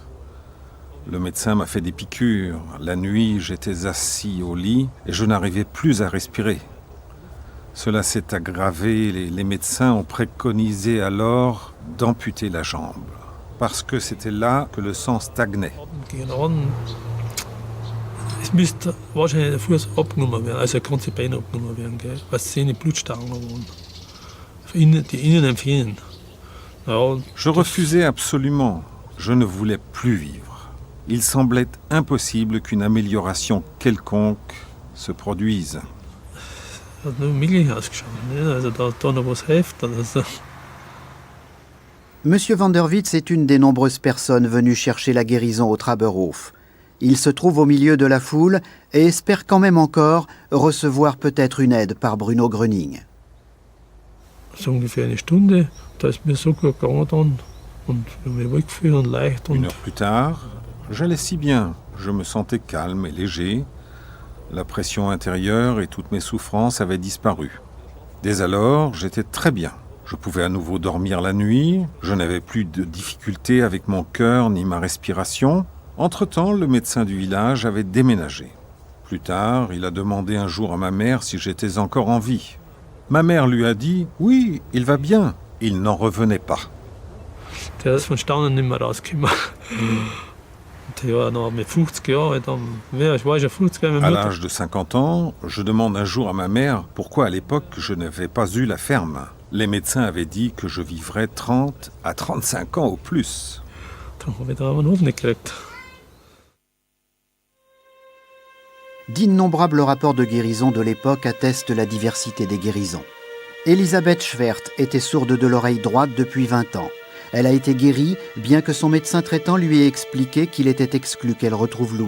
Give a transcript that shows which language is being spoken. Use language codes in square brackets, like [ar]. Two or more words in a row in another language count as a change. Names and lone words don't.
[fr] Le médecin m'a fait des piqûres. La nuit, j'étais assis au lit et je n'arrivais plus à respirer. Cela s'est aggravé. Les médecins ont préconisé alors d'amputer la jambe, parce que c'était là que le sang stagnait. [de] Es müsste wahrscheinlich der Fuß abgenommen werden, also das ganze Bein abgenommen werden, gell? Was seine Blutstauungen waren. Die Innen fehlen. Ja, [fr] je refusais absolument. Je ne voulais plus vivre. Il semblait impossible qu'une amélioration quelconque se produise. [de] Das hat nur möglich ausgeschaut, ne? Also da noch was hilft. Also. [fr] Monsieur van der Witz est une des nombreuses personnes venues chercher la guérison au Traberhof. Il se trouve au milieu de la foule et espère quand même encore recevoir peut-être une aide par Bruno Gröning. [de] So ungefähr eine Stunde, da ist mir so gut gegangen dann und mir wohl gefühlt und leicht. [fr] Une heure plus tard, j'allais si bien. Je me sentais calme et léger. La pression intérieure et toutes mes souffrances avaient disparu. Dès alors, j'étais très bien. Je pouvais à nouveau dormir la nuit, je n'avais plus de difficultés avec mon cœur ni ma respiration. Entre-temps, le médecin du village avait déménagé. Plus tard, il a demandé un jour à ma mère si j'étais encore en vie. Ma mère lui a dit « Oui, il va bien ». Il n'en revenait pas. [de] Der ist von Staunen nicht mehr rausgekommen. Ja, noch mit 50 Jahren, ich war schon 50 Jahre. [fr] À l'âge de 50 ans, je demande un jour à ma mère pourquoi à l'époque je n'avais pas eu la ferme. Les médecins avaient dit que je vivrais 30 à 35 ans au plus. [de] Dann habe ich da einen Hof nicht gekriegt. [fr] D'innombrables rapports de guérison de l'époque attestent la diversité des guérisons. Elisabeth Schwert était sourde de l'oreille droite depuis 20 ans. Elle a été guérie, bien que son médecin traitant lui ait expliqué qu'il était exclu qu'elle retrouve l'ouïe.